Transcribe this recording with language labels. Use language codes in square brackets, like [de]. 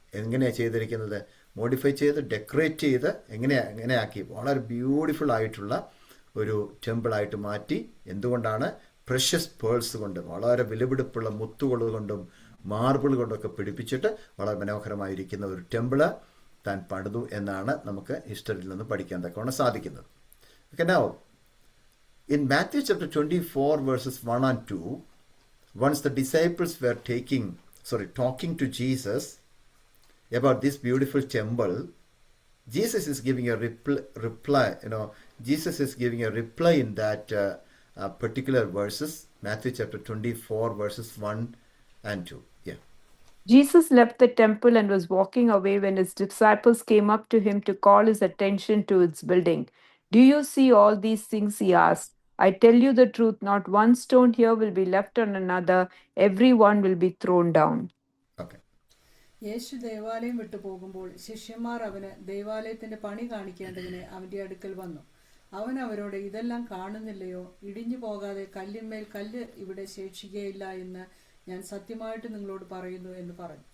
[ml] എങ്ങനെയാണ് ചെയ്തിരിക്കുന്നത്? മോഡിഫൈ ചെയ്ത് ഡെക്കറേറ്റ് ചെയ്ത് എങ്ങനെയാക്കി വളരെ ബ്യൂട്ടിഫുൾ ആയിട്ടുള്ള ഒരു ടെമ്പിളായിട്ട് മാറ്റി. എന്തുകൊണ്ടാണ്? പ്രഷ്യസ് പേൾസ് കൊണ്ട്, വളരെ വിലപിടിപ്പുള്ള മുത്തുകൾ കൊണ്ടും മാർബിൾ കൊണ്ടൊക്കെ പിടിപ്പിച്ചിട്ട് വളരെ മനോഹരമായിരിക്കുന്ന ഒരു ടെമ്പിള് താൻ പണിതു എന്നാണ് നമുക്ക് ഹിസ്റ്ററിയിൽ നിന്ന് പഠിക്കാൻ തക്കവണ്ണം സാധിക്കുന്നത്. [en] Okay, now in Matthew chapter 24 verses 1 and 2, once the disciples were talking to Jesus about this beautiful temple, Jesus is giving a reply. Jesus is giving a reply in that particular verses, Matthew chapter 24 verses 1 and 2. Yeah. Jesus left the temple and was walking away when his disciples came up to him to call his attention to its building. Do you see all these things? He asked. I tell you the truth, not one stone here will be left on another. Every one will be thrown down. Okay. [ml] യേശു ദേവാലയം വിട്ടു പോകുമ്പോൾ ശിഷ്യന്മാർ അവന് ദൈവാലയത്തിന്റെ പണി കാണിക്കേണ്ടതിന് അവന്റെ അടുക്കൽ വന്നു. അവൻ അവരോട്, ഇതെല്ലാം കാണുന്നില്ലയോ? ഇടിഞ്ഞു പോകാതെ കല്ലിന്മേൽ കല്ല് ഇവിടെ ശേഷിക്കുകയില്ല എന്ന് ഞാൻ സത്യമായിട്ട് നിങ്ങളോട് പറയുന്നു എന്ന് പറഞ്ഞു.